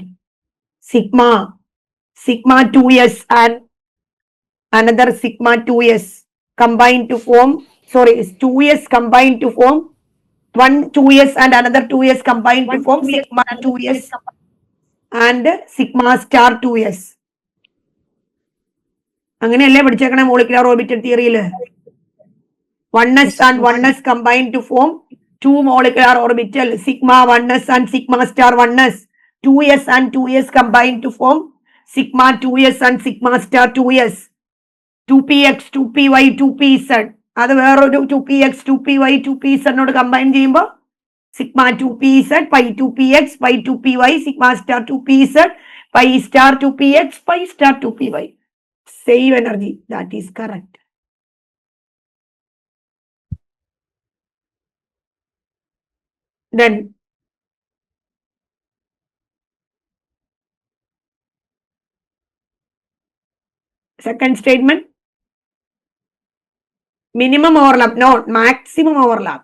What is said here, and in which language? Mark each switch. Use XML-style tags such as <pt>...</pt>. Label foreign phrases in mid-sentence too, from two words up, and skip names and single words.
<en>Sigma 2s and another sigma 2s combined to form, sorry, 2s combined to form, one 2s and another 2s combined to form sigma 2s and sigma star 2s.</en> <ml>അങ്ങനെയല്ലേ പഠിച്ചേക്കണേ</ml> <en>molecular orbital</en> <ml>തിയറിയില്?</ml> <en>1s and 1s combined to form two molecular orbital, sigma 1s and sigma star 1s. 2s and 2s combined to form sigma 2s and sigma star 2s. 2px 2py 2pz.</en> <ml>അത് വേറൊരു 2px 2py 2pz നോട് കമ്പൈൻ ചെയ്യുമ്പോൾ</ml> <en>sigma 2pz pi 2px pi 2py sigma star 2pz pi star 2px pi star 2py. Same energy. That is correct. Then second statement, minimum overlap, not maximum overlap.</en>